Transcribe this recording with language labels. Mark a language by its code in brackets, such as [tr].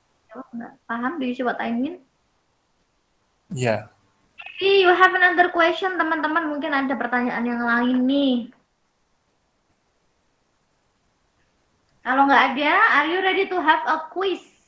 [id] Enggak paham? [en] Do you see what I mean? [id] Ya. [en] Maybe you have another question, teman-teman. [id] Mungkin ada pertanyaan yang lain nih. Kalau nggak ada, [en] are you ready to have a quiz?